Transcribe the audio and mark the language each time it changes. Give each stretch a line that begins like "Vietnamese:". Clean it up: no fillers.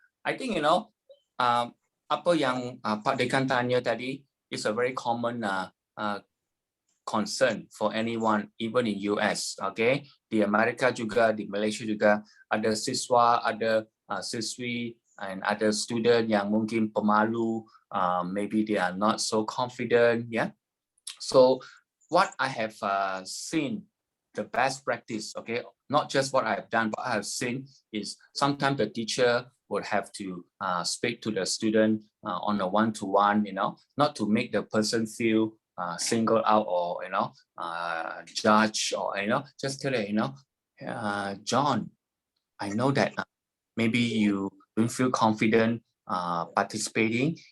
English: I think
Indonesian: apa yang Pak Dekan tanya tadi
English: is a very common concern for anyone, even in US.
Indonesian: Okay, di Amerika juga, di Malaysia juga ada siswa, ada siswi, and ada student yang mungkin pemalu.
English: Maybe they are not so confident. Yeah. So what I have seen, the best practice, okay, not just what I have done, but I have seen is sometimes the teacher would have to speak to the student on a one-to-one, not to make the person feel singled out or, judge, or, just tell her, John, I know that maybe you don't feel confident participating.